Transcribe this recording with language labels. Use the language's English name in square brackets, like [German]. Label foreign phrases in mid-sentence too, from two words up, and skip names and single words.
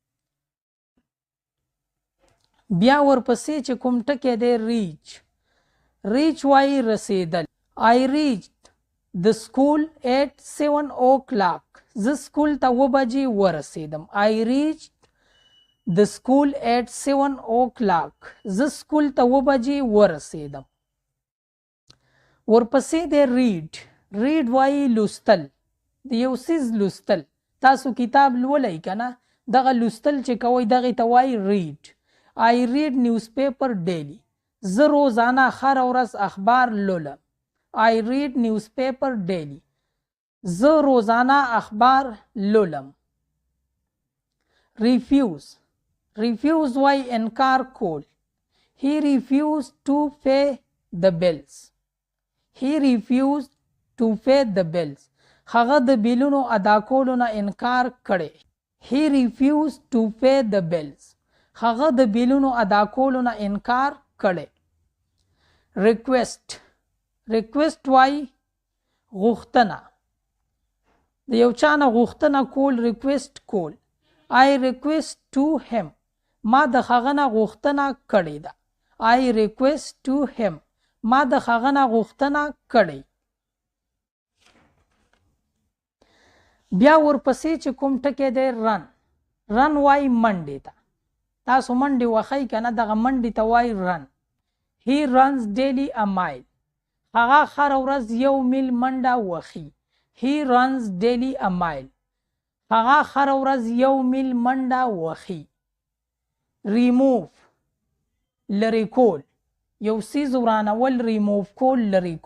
[Pashto] بیا ورپسې چې کوم ټکی دی [English] reach, reach [Pashto] وایي رسیدل. [English] I reached the school at 7 o'clock [Pashto] زه سکول ته 7 بجې ورسیدم. [English] I reached The school at 7 o'clock. [Pashto] زه سکول ته 7 بجې ورسېدم. ورپسې دی read. read وایي لوستل. د یو څیز لوستل. تاسو کتاب لولئ که نه؟ دغه لوستل چې کوئ دغې ته وایي read. [English] I read newspaper daily. [Pashto] زه روزانه هره ورځ اخبار لولم. [English] I read newspaper daily. [Pashto] زه روزانه اخبار لولم. [English] refuse. refuse [Pashto] وایي انکار کول. [English] He refused to pay the bills. He refused to pay the bills. [Pashto] هغه د بیلونو ادا کولو نه انکار کړی. [English] He refused to pay the bills. [Pashto] هغه د بیلونو ادا کولو نه انکار کړی. request. request وایي غوښتنه. د یو چا نه غوښتنه کول request کول. [English] I request to him. [Pashto] ما د هغه نه غوښتنه کړې ده. [English] I request to him. [Pashto] ما د هغه نه غوښتنه کړې. بیا ورپسې چې کوم ټکی دی run. run وایي منډې ته. تاسو منډې وهئ که نه دغه منډې ته وایي run. [English] He runs daily a mile. [Pashto] هغه هره ورځ 1 میل منډه وهي. [English] He runs daily a mile. [Pashto] هغه هره ورځ 1 میل منډه وهي. remove. لرې کول. یو څیز ورانول remove کول لرې کول.